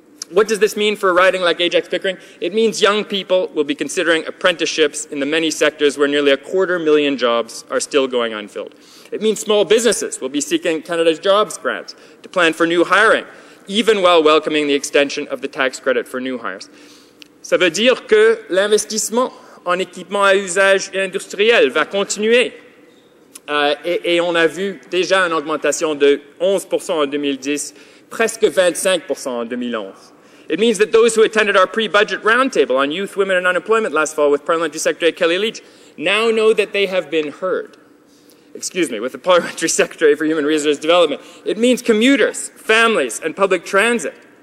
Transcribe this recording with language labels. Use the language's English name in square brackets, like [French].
[English] What does this mean for a riding like Ajax-Pickering? It means young people will be considering apprenticeships in the many sectors where nearly 250,000 jobs are still going unfilled. It means small businesses will be seeking Canada's jobs grants to plan for new hiring, even while welcoming the extension of the tax credit for new hires. [French] Ça veut dire que l'investissement en équipement à usage industriel va continuer. Et on a vu déjà une augmentation de 11% en 2010, presque 25% en 2011. [English] It means that those who attended our pre-budget roundtable on youth, women, and unemployment last fall with Parliamentary Secretary Kelly Leitch now know that they have been heard. Excuse me, with the Parliamentary Secretary for Human Resource Development. It means commuters, families, and public transit.